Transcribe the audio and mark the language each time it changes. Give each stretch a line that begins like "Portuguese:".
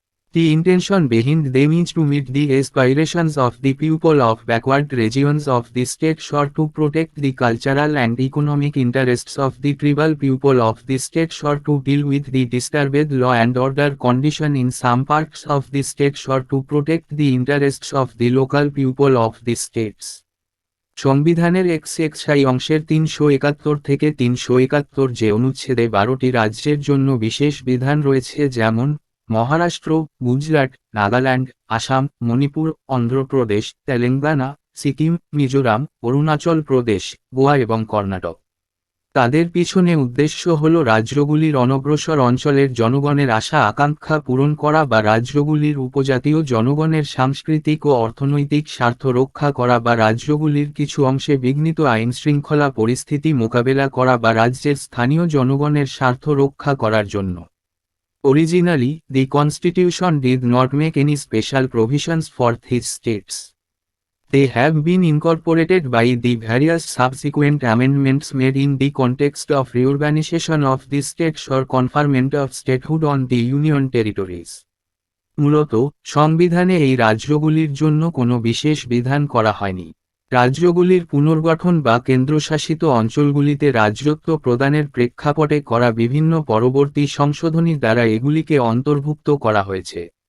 English: The intention behind them is to meet the aspirations of the people of backward regions of the state or to protect the cultural and economic interests of the tribal people of the state or to deal with the disturbed law and order condition in some parts of the state or to protect the interests of the local people of the states.
Bangla: সংবিধানের XXI অংশের 371 থেকে 371 যে অনুচ্ছেদে 12টি রাজ্যের জন্য বিশেষ বিধান রয়েছে, যেমন মহারাষ্ট্র, গুজরাট, নাগাল্যান্ড, আসাম, মণিপুর, অন্ধ্রপ্রদেশ, তেলেঙ্গানা, সিকিম, মিজোরাম, অরুণাচল প্রদেশ, গোয়া এবং কর্ণাটক। তাদের পিছনে উদ্দেশ্য হল রাজ্যগুলির অনগ্রসর অঞ্চলের জনগণের আশা আকাঙ্ক্ষা পূরণ করা বা রাজ্যগুলির উপজাতীয় জনগণের সাংস্কৃতিক ও অর্থনৈতিক স্বার্থ রক্ষা করা বা রাজ্যগুলির কিছু অংশে বিঘ্নিত আইন শৃঙ্খলা পরিস্থিতি মোকাবেলা করা বা রাজ্যের স্থানীয় জনগণের স্বার্থ রক্ষা করার জন্য।
English: Originally, the Constitution did not make any special provisions for these states. They have been incorporated by the various subsequent amendments made in the context of reorganization of the states or conferment of statehood on the union territories.
Bangla: মূলত সংবিধানে এই রাজ্যগুলির জন্য কোনো বিশেষ বিধান করা হয়নি। রাজ্যগুলির পুনর্গঠন বা কেন্দ্রশাসিত অঞ্চলগুলিতে রাজ্যত্ব প্রদানের প্রেক্ষাপটে করা বিভিন্ন পরবর্তী সংশোধনী দ্বারা এগুলিকে অন্তর্ভুক্ত করা হয়েছে।